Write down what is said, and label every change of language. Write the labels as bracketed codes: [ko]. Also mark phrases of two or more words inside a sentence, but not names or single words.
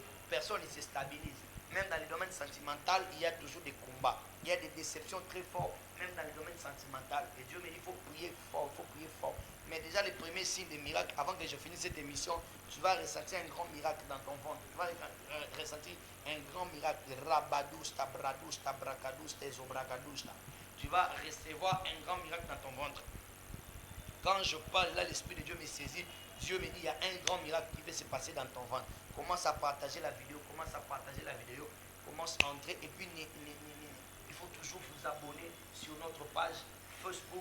[fr] Personne ne se stabilise. Même dans les domaines sentimentaux, il y a toujours des combats. Il y a des déceptions très fortes, même dans les domaines sentimentaux. Et Dieu me dit, il faut prier fort, il faut prier fort. Mais déjà, les premiers signes de miracle, avant que je finisse cette émission, tu vas ressentir un grand miracle dans ton ventre. Tu vas ressentir un grand miracle. Rabadouche, tabradouche, tabrakadouche, tezobracadouche. Tu vas recevoir un grand miracle dans ton ventre. Quand je parle, là, l'Esprit de Dieu me saisit. Dieu me dit, il y a un grand miracle qui va se passer dans ton ventre. Commence à partager la vidéo, commence à entrer. Et puis, il faut toujours vous abonner sur notre page Facebook.